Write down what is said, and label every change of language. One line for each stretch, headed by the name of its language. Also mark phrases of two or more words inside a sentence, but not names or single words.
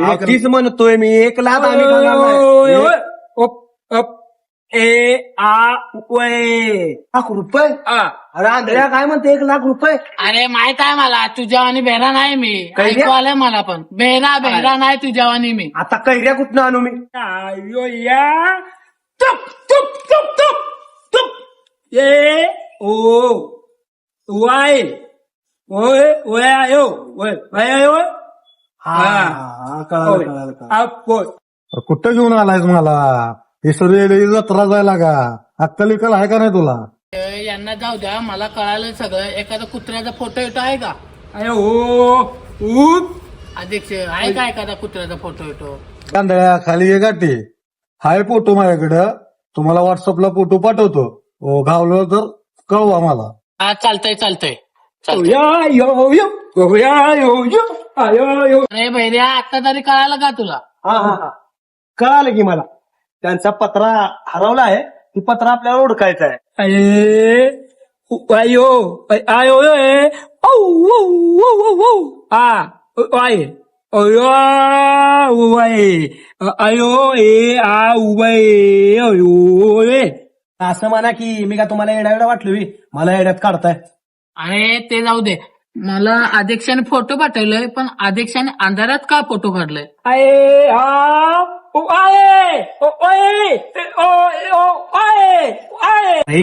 Marathi: अहो, तीच म्हणतोय मी, 1,00,000 आम्ही खाणार नाही. ए आ वे 1,00,000 रुपये? अरे आंधळ्या काय म्हणते 1,00,000 रुपये? अरे माहित आहे मला तुझ्यावानी बेहरा नाही मी. काय रे? ऐकू आलंय मला पण. बेहरा नाही तुझ्यावानी मी. आता कैऱ्या कुठनं आणू मी? ayo ya tup tup tup tup tup ye o wai oi oi ayo oi ayo हा, कळालं. apo कुठं घेऊन आलायस मला? हे सगळे जत्रा जायला का? अक्कल विकल आहे का नाही तुला? यांना जाऊ द्या, मला कळालं सगळं. एखादा कुत्र्याचा फोटो येतो आहे का ayo up अध्यक्ष? आहे का एखादा कुत्र्याचा फोटो येतो? कांदळ्या खाली ये गाठी. हाय फोटो माझ्याकडं, तुम्हाला व्हॉट्सअपला फोटो पाठवतो. हो गावलं तर कळवा मला. हा चालतंय ya yo yo ya yo yo ayo yo अरे भैर्या आता तरी कळालं का तुला? हा कळालं की मला. त्यांचा पत्रा हरवला आहे, ती पत्रा आपल्याला ओळखायचा आहे. ayo ayo eh oh ah ai ayo ayo ayo असं म्हणा की मी का तुम्हाला येडा वाटलो बी? मला येड्यात काढताय. अरे ते जाऊ दे. मला अध्यक्षाने फोटो पाठवलाय, पण अध्यक्षाने अंधारात का फोटो काढलाय? aye ah aye aye